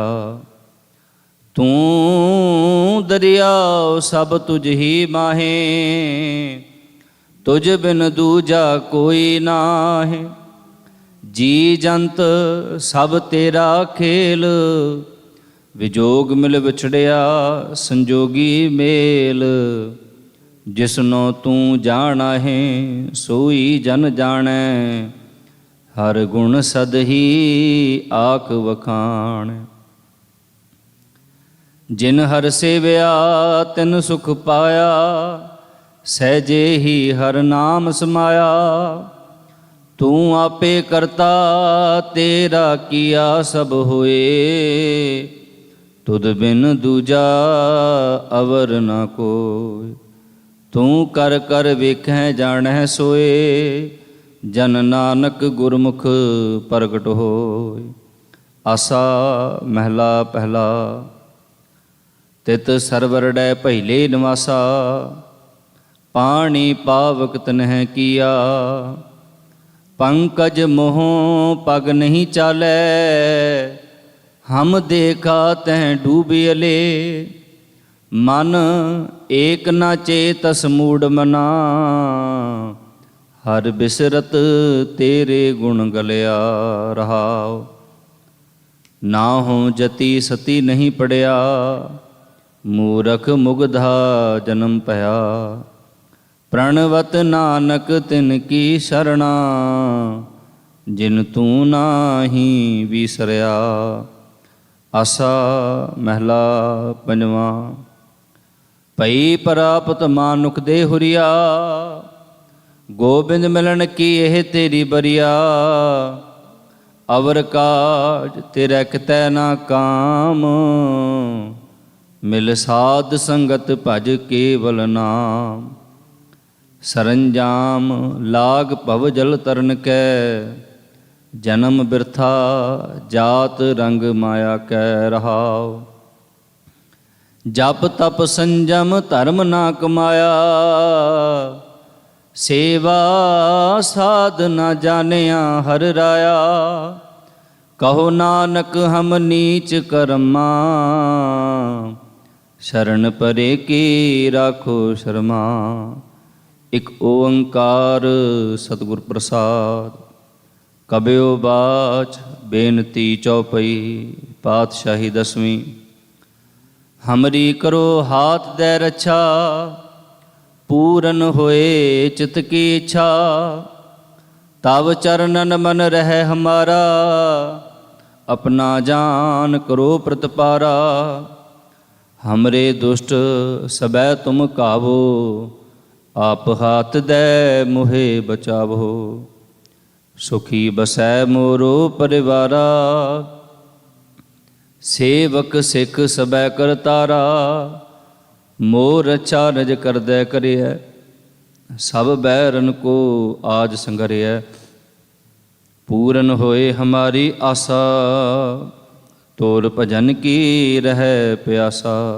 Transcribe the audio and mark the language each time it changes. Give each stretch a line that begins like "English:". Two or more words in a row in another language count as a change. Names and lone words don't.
Punjabi: ਤੂ ਦਰੀਆਉ ਸਭ ਤੁਝ ਹੀ ਮਾਹਿ, ਤੁਝ ਬਿਨੁ ਦੂਜਾ ਕੋਈ ਨਾਹਿ। ਜੀਅ ਜੰਤ ਸਭ ਤੇਰਾ ਖੇਲੁ, ਵਿਜੋਗਿ ਮਿਲਿ ਵਿਛੁੜਿਆ ਸੰਜੋਗੀ ਮੇਲੁ। ਜਿਸ ਨੋ ਤੂ ਜਾਣਾਇਹਿ ਸੋਈ ਜਨੁ ਜਾਣੈ, ਹਰਿ ਗੁਣ ਸਦ ਹੀ ਆਖਿ ਵਖਾਣੈ। ਜਿਨਿ ਹਰਿ ਸੇਵਿਆ ਤਿਨਿ ਸੁਖੁ ਪਾਇਆ, ਸਹਜੇ ਹੀ ਹਰਿ ਨਾਮਿ ਸਮਾਇਆ। ਤੂ ਆਪੇ ਕਰਤਾ ਤੇਰਾ ਕੀਆ ਸਭੁ ਹੋਇ, ਤੁਧੁ ਬਿਨੁ ਦੂਜਾ ਅਵਰੁ ਨ ਕੋਇ। ਤੂ ਕਰਿ ਕਰਿ ਵੇਖਹਿ ਜਾਣਹਿ ਸੋਇ, ਜਨ ਨਾਨਕ ਗੁਰਮੁਖਿ ਪਰਗਟੁ ਹੋਇ। ਆਸਾ ਮਹਲਾ ਪਹਿਲਾ। ਤਿਤੁ ਸਰਵਰੜੈ ਭਈਲੇ ਨਿਵਾਸਾ, ਪਾਣੀ ਪਾਵਕੁ ਤਿਨਹਿ ਕੀਆ। ਪੰਕਜੁ ਮੋਹ ਪਗੁ ਨਹੀ ਚਾਲੈ, ਹਮ ਦੇਖਾ ਤਹ ਡੂਬੀਅਲੇ। ਮਨ ਏਕੁ ਨ ਚੇਤਸਿ ਮੂੜ ਮਨਾ, ਹਰਿ ਬਿਸਰਤ ਤੇਰੇ ਗੁਣ ਗਲਿਆ ਰਹਾਉ। ਨਾ ਹਉ ਜਤੀ ਸਤੀ ਨਹੀ ਪੜਿਆ, ਮੂਰਖ ਮੁਗਧਾ ਜਨਮੁ ਭਇਆ। ਪ੍ਰਣਵਤਿ ਨਾਨਕ ਤਿਨ ਕੀ ਸਰਣਾ, ਜਿਨ ਤੂ ਨਾਹੀ ਵੀਸਰਿਆ। ਆਸਾ ਮਹਲਾ ਪੰਜਵਾ। ਭਈ ਪਰਾਪਤਿ ਮਾਨੁਖ ਦੇਹੁਰੀਆ, ਗੋਬਿੰਦ ਮਿਲਣ ਕੀ ਇਹ ਤੇਰੀ ਬਰੀਆ। ਅਵਰਿ ਕਾਜ ਤੇਰੈ ਕਿਤੈ ਨ ਕਾਮ, ਮਿਲੁ ਸਾਧਸੰਗਤਿ ਭਜੁ ਕੇਵਲ ਨਾਮ। ਸਰੰਜਾਮਿ ਲਾਗੁ ਭਵਜਲ ਤਰਨ ਕੈ, ਜਨਮੁ ਬ੍ਰਿਥਾ ਜਾਤ ਰੰਗਿ ਮਾਇਆ ਕੈ ਰਹਾਉ। ਜਪੁ ਤਪੁ ਸੰਜਮੁ ਧਰਮੁ ਨ ਕਮਾਇਆ, ਸੇਵਾ ਸਾਧ ਨ ਜਾਨਿਆ ਹਰਿ ਰਾਇਆ। ਕਹੁ ਨਾਨਕ ਹਮ ਨੀਚ ਕਰੰਮਾ, ਸਰਣਿ ਪਰੇ ਕੀ ਰਾਖਹੁ ਸਰਮਾ। ੴ ਸਤਿਗੁਰ ਪ੍ਰਸਾਦਿ। ਕਬਿਯੋ ਬਾਚ ਬੇਨਤੀ ਚੌਪਈ, ਪਾਤਿਸ਼ਾਹੀ ਦਸਵੀਂ। ਹਮਰੀ ਕਰੋ ਹਾਥ ਦੈ ਰੱਛਾ, ਪੂਰਨ ਹੋਇ ਚਿੱਤ ਕੀ ਇੱਛਾ। ਤਵ ਚਰਨਨ ਮਨ ਰਹੈ ਹਮਾਰਾ, ਅਪਨਾ ਜਾਨ ਕਰੋ ਪ੍ਰਤਿਪਾਰਾ। ਹਮਰੇ ਦੁਸ਼ਟ ਸਭੈ ਤੁਮ ਘਾਵਹੁ, ਆਪੁ ਹਾਥ ਦੈ ਮੋਹਿ ਬਚਾਵਹੁ। ਸੁਖੀ ਬਸੈ ਮੋਰੋ ਪਰਿਵਾਰਾ, ਸੇਵਕ ਸਿੱਖ ਸਬੈ ਕਰਤਾਰਾ, ਮੋਰ ਰਛਾ ਰਜ ਕਰਦੈ ਕਰਿਐ, ਸਭ ਬੈਰਨ ਕੋ ਆਜ ਸੰਗਰਿਐ। ਪੂਰਨ ਹੋਏ ਹਮਾਰੀ ਆਸਾ, ਤੋਰ ਭਜਨ ਕੀ ਰਹਿ ਪਿਆਸਾ।